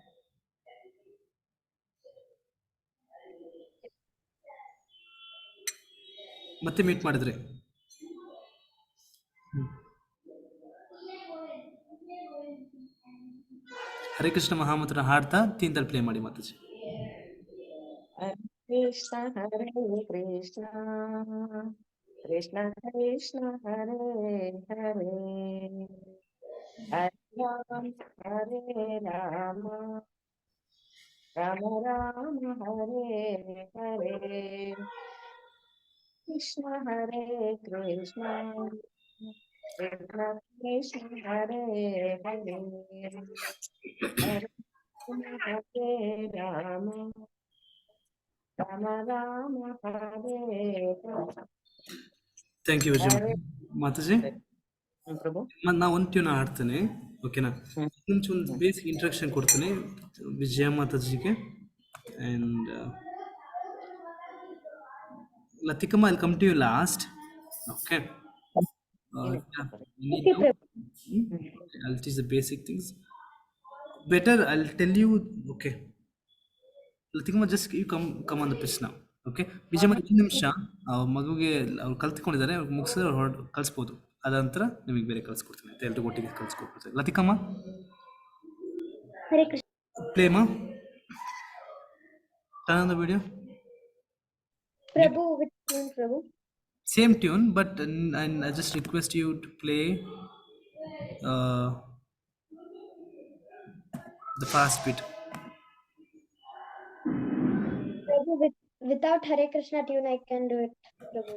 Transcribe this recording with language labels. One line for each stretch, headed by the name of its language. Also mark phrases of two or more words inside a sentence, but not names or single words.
Kannada: ಮತ್ತೆ ಮೀಟ್ ಮಾಡಿದ್ರೆ ಹರೇ ಕೃಷ್ಣ ಮಹಾಮಂತ್ರ ಹಾಡ್ತಾ ತೀನ್ದಲ್ಲಿ ಪ್ಲೇ ಮಾಡಿ ಮಾತಾಜಿ.
Sanskrit: Krishna Hare Krishna Krishna Krishna Hare Hare Hare Ram Hare Rama Rama Rama Hare Hare Krishna Hare Krishna Krishna Krishna Hare Hare Hare Rama Rama Rama Hare Hare.
English: thank you ವಿಜಯ್ ಮಾತಾಜಿ.
Kannada: ಪ್ರಭು ನಾ ಒಂದು ಟ್ಯೂನ್ ಹಾಡ್ತೇನೆ, ಓಕೆನಾ? ಒಂದು
English: basic introduction
Kannada: ಕೊಡ್ತೀನಿ ವಿಜಯ ಮಾತಾಜಿಗೆ.
English: ಆ್ಯಂಡ್ Latikama, I'll come to you last. Okay. I'll teach the basic things. Better, I'll tell you. Okay. Latikama, just you come on the pitch now. Okay.
Kannada: ವಿಜಯ ಒಂದು ನಿಮಿಷ ಮಗುಗೆ ಅವ್ರು ಕಲ್ತ್ಕೊಂಡಿದ್ದಾರೆ, ಅವ್ರು ಮುಗಿಸಿದ್ರೆ ಅವ್ರು ಕಲಿಸ್ಬೋದು. ಅದಂತರ ನಿಮಗೆ ಬೇರೆ ಕಲಿಸ್ಕೊಡ್ತೀನಿ ಅಂತ ಎಲ್ರಿಗೂ ಒಟ್ಟಿಗೆ ಕಲಿಸ್ಕೊಡ್ತೀನಿ.
English: ಲತಿಕಮ್ಮ ಪ್ಲೇಮಾ turn on the video. Prabhu, which tune, Prabhu? Same tune, but I just request you to play the fast beat. Prabhu, without Hare Krishna tune, I can do it, Prabhu.